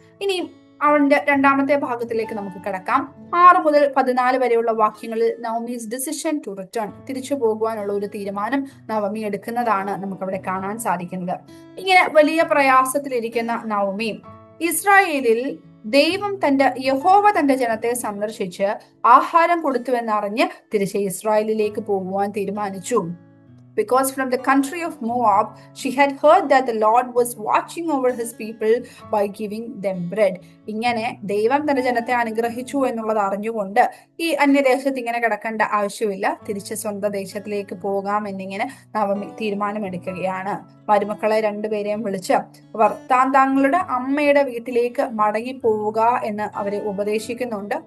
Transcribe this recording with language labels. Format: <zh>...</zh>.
<ml>ഇനി അവന്റെ 2ാമത്തെ ഭാഗത്തിലേക്ക് നമുക്ക് കിടക്കാം. 6 മുതൽ 14 വരെയുള്ള വാക്യങ്ങളിൽ</ml> <en>Naomi's decision to return,</en> <ml>തിരിച്ചു പോകുവാനുള്ള ഒരു തീരുമാനം നവമി എടുക്കുന്നതാണ് നമുക്കവിടെ കാണാൻ സാധിക്കുന്നത്. ഇങ്ങനെ വലിയ പ്രയാസത്തിലിരിക്കുന്ന നവമി ഇസ്രായേലിൽ യഹോവ തന്റെ ജനത്തെ സന്ദർശിച്ച് ആഹാരം കൊടുത്തുവെന്നറിഞ്ഞ് തിരിച്ച് ഇസ്രായേലിലേക്ക് പോകുവാൻ തീരുമാനിച്ചു.</ml> <en>Because from the country of Moab, she had heard that the Lord was watching over his people by giving them bread.</en> <ml>ഇങ്ങനെ ദൈവം തന്റെ ജനത്തെ അനുഗ്രഹിച്ചു എന്നുള്ളത് അറിഞ്ഞുകൊണ്ട് ഈ അന്യദേശത്ത് ഇങ്ങനെ കിടക്കേണ്ട ആവശ്യമില്ല, തിരിച്ച് സ്വന്തം ദേശത്തിലേക്ക് പോകാം എന്നിങ്ങനെ നവമി തീരുമാനമെടുക്കുകയാണ്. മരുമക്കളെ 2 പേരെയും വിളിച്ച് അവർ താങ്കളുടെ അമ്മയുടെ വീട്ടിലേക്ക് മടങ്ങി പോവുക എന്ന് അവരെ ഉപദേശിക്കുന്നുണ്ട്.</ml>